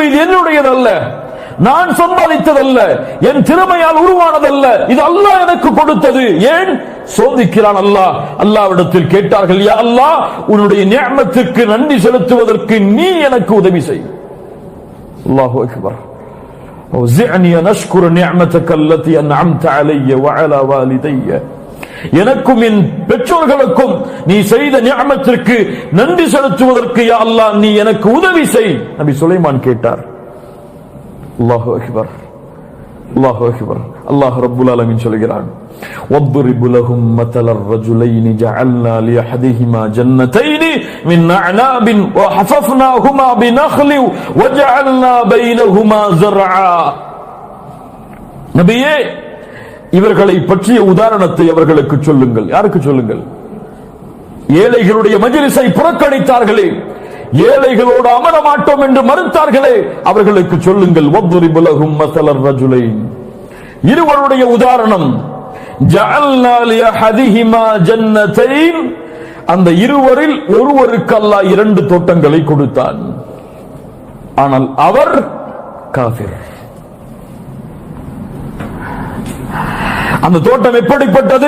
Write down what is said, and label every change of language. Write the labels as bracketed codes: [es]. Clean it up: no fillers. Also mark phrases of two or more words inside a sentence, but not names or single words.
[ta] இது என்னுடையதல்ல, நான் சம்பாதித்ததல்ல, என் திறமையால் உருவானதல்ல, இது அல்லாஹ் எனக்கு கொடுத்தது. ஏன் சோதிக்கிறான் அல்லாஹ்? அல்லாஹ்விடத்தில் கேட்டார்கள், [ar] يا الله, [ta] உன்னுடைய நிஅமத்துக்கு நன்றி செலுத்துவதற்கு நீ எனக்கு உதவி செய். [ar] الله أكبر. وزعني أن أشكر نعمتك التي أنعمت علي وعلى والدي. [ta] எனக்கும் என் பெற்றோர்களுக்கும் நீ செய்த நிஅமத்திற்கு நன்றி செலுத்துவதற்கு [ar] يا الله [ta] நீ எனக்கு உதவி செய். நபி சுலைமான் கேட்டார். [ar] الله أكبر، الله أكبر. [ta] அல்லாஹ் [ar] رب العالمين [ta] சொல்கிறான், [ar] وَاضْرِبْ لَهُمْ مَثَلَ الرَّجُلَيْنِ جَعَلْنَا لِأَحَدِهِمَا جَنَّتَيْنِ مِنْ أَعْنَابٍ وَحَفَفْنَاهُمَا بِنَخْلٍ وَجَعَلْنَا بَيْنَهُمَا زَرْعًا. [ta] நபியே, இவர்களை பற்றிய உதாரணத்தை அவர்களுக்கு சொல்லுங்கள். யாருக்கு சொல்லுங்கள்? ஏழைகளுடைய மஜ்லிஸை புறக்கணித்தார்களே, ஏழைகளோடு அமர மாட்டோம் என்று மறுத்தார்களே, அவர்களுக்கு சொல்லுங்கள். [ar] وَاضْرِبْ لَهُمْ مَثَلَ الرَّجُلَيْنِ. [ta] இருவருடைய உதாரணம். [ar] جعلنا لأحدهما جنتين. [ta] அந்த இருவரில் ஒருவருக்கு அல்லாஹ் 2 தோட்டங்களை கொடுத்தான். ஆனால் அவர் காஃபிர். அந்த தோட்டம் எப்படிப்பட்டது?